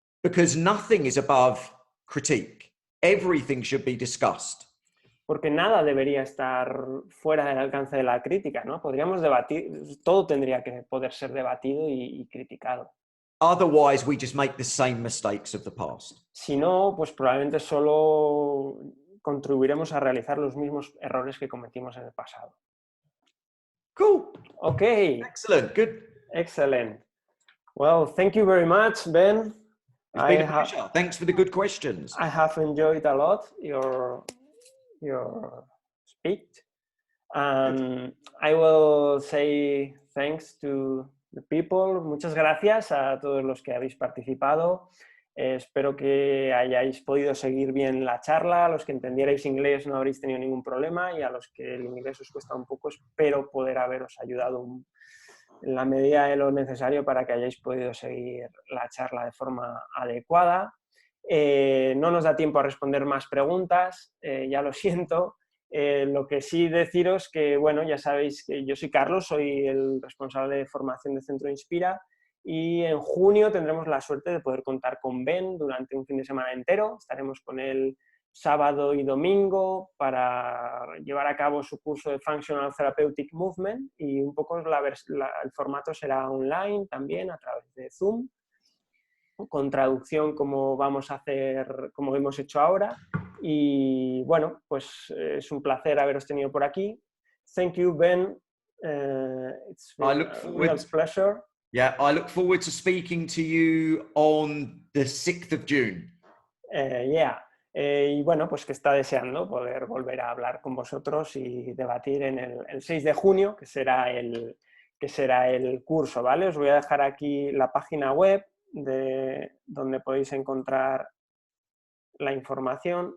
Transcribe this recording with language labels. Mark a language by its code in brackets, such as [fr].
[en] Because nothing is above critique. Everything should be discussed. [es] Porque nada debería estar fuera del alcance de la crítica, ¿no? Podríamos debatir, todo tendría que poder ser debatido y criticado. [en] Otherwise, we just make the same mistakes of the past. [es] Si no, pues probablemente solo contribuiremos a realizar los mismos errores que cometimos en el pasado. [en] Cool. Okay. Excellent. Good. Excellent. Well, thank you very much, Ben. It's been a pleasure. Thanks for the good questions. I have enjoyed a lot your speech. I will say thanks to the people. [es] Muchas gracias a todos los que habéis participado. Espero que hayáis podido seguir bien la charla. A los que entendierais inglés no habréis tenido ningún problema y a los que el inglés os cuesta un poco, espero poder haberos ayudado en la medida de lo necesario para que hayáis podido seguir la charla de forma adecuada. No nos da tiempo a responder más preguntas, ya lo siento. Lo que sí deciros que, bueno, ya sabéis que yo soy Carlos, soy el responsable de formación de Centro Inspira y en junio tendremos la suerte de poder contar con Ben durante un fin de semana entero. Estaremos con él sábado y domingo para llevar a cabo su curso de Functional Therapeutic Movement y un poco el formato será online también a través de Zoom, con traducción como vamos a hacer, como hemos hecho ahora. Y bueno, pues es un placer haberos tenido por aquí. [en] Thank you, Ben. It's been a real pleasure. Yeah, I look forward to speaking to you on the 6th of June. [es] Y bueno, pues que está deseando poder volver a hablar con vosotros y debatir en el 6 de junio, que será el curso, ¿vale? Os voy a dejar aquí la página web donde podéis encontrar la información.